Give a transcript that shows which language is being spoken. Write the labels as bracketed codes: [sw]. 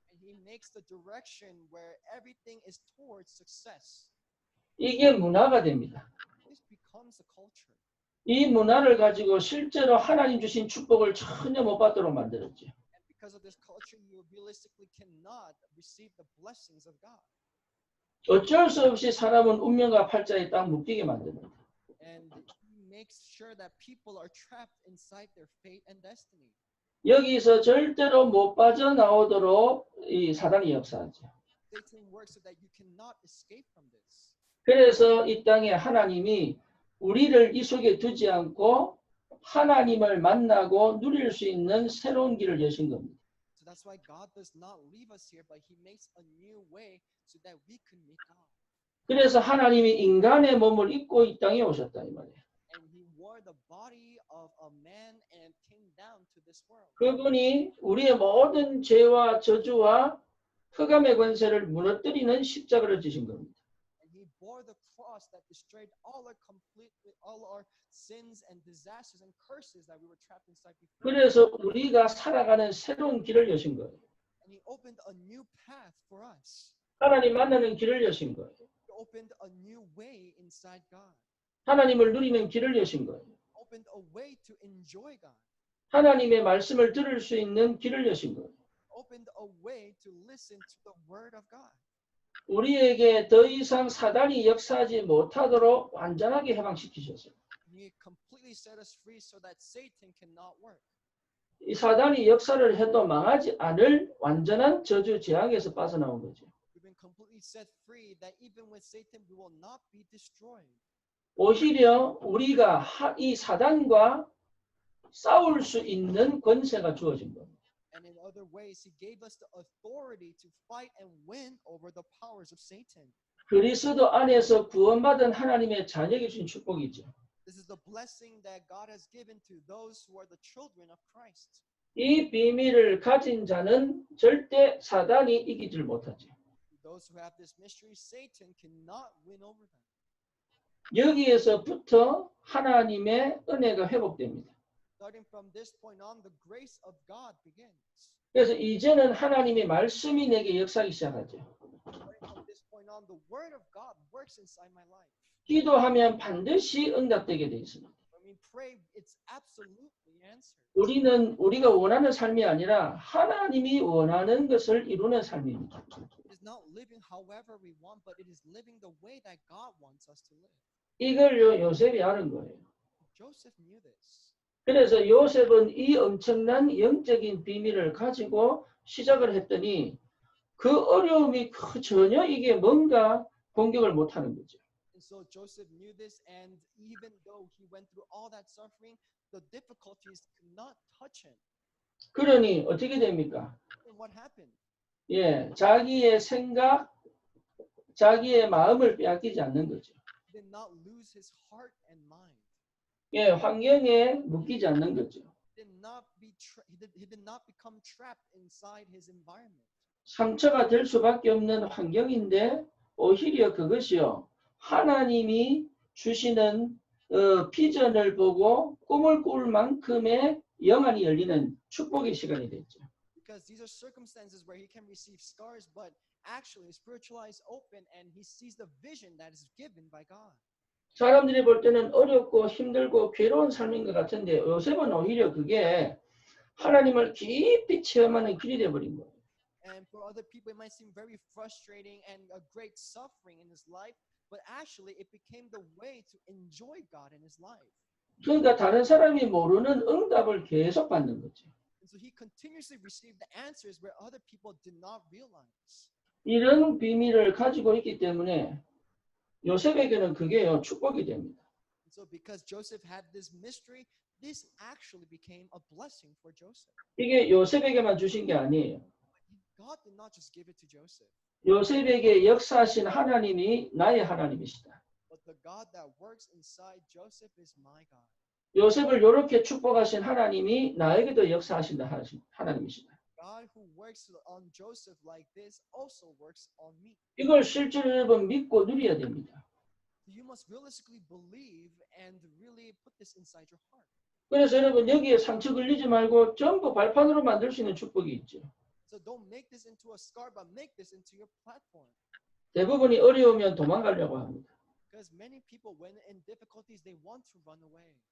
[en] And he makes the direction where everything is towards success. [ko] 이게 문화가 됩니다. [en] This becomes a culture. [ko] 이 문화를 가지고 실제로 하나님 주신 축복을 전혀 못 받도록 만들었죠. [en] And because of this culture, you realistically cannot receive the blessings of God. [ko] 어쩔 수 없이 사람은 운명과 팔자에 딱 묶이게 만듭니다. [en] And he makes sure that people are trapped inside their fate and destiny. [ko] 여기서 절대로 못 빠져나오도록 이 사단이 역사하죠. [en] Satan works so that you cannot escape from this. [ko] 그래서 이 땅에 하나님이 우리를 이 속에 두지 않고 하나님을 만나고 누릴 수 있는 새로운 길을 여신 겁니다. [en] So that's why God does not leave us here, but he makes a new way so that we can meet God. [ko] 그래서 하나님이 인간의 몸을 입고 이 땅에 오셨다 이 말이에요. [en] And he wore the body of a man and came down to this world. [ko] 그분이 우리의 모든 죄와 저주와 흑암의 권세를 무너뜨리는 십자가를 지신 겁니다. [en] And he bore the cross that destroyed all our sins and disasters and curses that we were trapped inside before. [ko] 그래서 우리가 살아가는 새로운 길을 여신 거예요. [en] And he opened a new path for us. [ko] 하나님 만나는 길을 여신 거예요. [en] He opened a new way inside God. [ko] 하나님을 누리는 길을 여신 거예요. [en] Opened a way to enjoy God. [ko] 하나님의 말씀을 들을 수 있는 길을 여신 거예요. [en] Opened a way to listen to the word of God. [ko] 우리에게 더 이상 사단이 역사하지 못하도록 완전하게 해방시키셨어요. [en] He completely set us free so that Satan cannot work. [ko] 이 사단이 역사를 해도 망하지 않을 완전한 저주 재앙에서 빠져나온 거죠. [en] We've been completely set free that even with Satan we will not be destroyed. [ko] 오히려 우리가 이 사단과 싸울 수 있는 권세가 주어진 겁니다. [en] And in other ways, he gave us the authority to fight and win over the powers of Satan. [ko] 그리스도 안에서 구원받은 하나님의 자녀에게 주신 축복이죠. [en] This is the blessing that God has given to those who are the children of Christ. [ko] 이 비밀을 가진 자는 절대 사단이 이기질 못하죠. [en] Those who have this mystery, Satan cannot win over them. [ko] 여기에서부터 하나님의 은혜가 회복됩니다. [en] Starting from this point on, the grace of God begins. [ko] 그래서 이제는 하나님의 말씀이 내게 역사하기 시작하죠. [en] Starting from this point on, the word of God works inside my life. [ko] 기도하면 반드시 응답되게 되어 있습니다. [en] When we pray, it's absolutely answered. [ko] 우리는 우리가 원하는 삶이 아니라 하나님이 원하는 것을 이루는 삶입니다. [en] It is not living however we want, but it is living the way that God wants us to live. [ko] 이걸 요셉이 아는 거예요. [en] Joseph knew this. [ko] 그래서 요셉은 이 엄청난 영적인 비밀을 가지고 시작을 했더니 그 어려움이 전혀 이게 뭔가 공격을 못하는 거죠. [en] And so Joseph knew this, and even though he went through all that suffering, the difficulties could not touch him. [ko] 그러니 어떻게 됩니까? [en] And what happened? [ko] 예, 자기의 생각, 자기의 마음을 빼앗기지 않는 거죠. [en] He did not lose his heart and mind. [ko] 예, 환경에 묶이지 않는 거죠. [en] He did not become trapped inside his environment. [ko] 상처가 될 수밖에 없는 환경인데 오히려 그것이요. 하나님이 주시는 비전을 보고 꿈을 꿀 만큼의 영안이 열리는 축복의 시간이 됐죠. [en] Because these are circumstances where he can receive scars, but actually his spiritual eyes open and he sees the vision that is given by God. [ko] 사람들이 볼 때는 어렵고 힘들고 괴로운 삶인 것 같은데 요셉은 오히려 그게 하나님을 깊이 체험하는 길이 되어버린 거예요. [en] And for other people, it might seem very frustrating and a great suffering in his life, but actually it became the way to enjoy God in his life. [ko] 그러니까 다른 사람이 모르는 응답을 계속 받는 거죠. [en] And so he continuously received the answers where other people did not realize. [ko] 이런 비밀을 가지고 있기 때문에 요셉에게는 그게요 축복이 됩니다. [en] And so because Joseph had this mystery, this actually became a blessing for Joseph. [ko] 이게 요셉에게만 주신 게 아니에요. [en] God did not just give it to Joseph. [ko] 요셉에게 역사하신 하나님이 나의 하나님이시다. [en] But the God that works inside Joseph is my God. [ko] 요셉을 이렇게 축복하신 하나님이 나에게도 역사하신다 하신 하나님이시다. [en] God who works on Joseph like this also works on me. [ko] 이걸 실제로 여러분 믿고 누려야 됩니다. [en] You must realistically believe and really put this inside your heart. [ko] 그래서 여러분 여기에 상처 걸리지 말고 전부 발판으로 만들 수 있는 축복이 있죠. [en] So don't make this into a scar, but make this into your platform. [ko] 대부분이 어려우면 도망가려고 합니다. [en] Because many people, when in difficulties, they want to run away.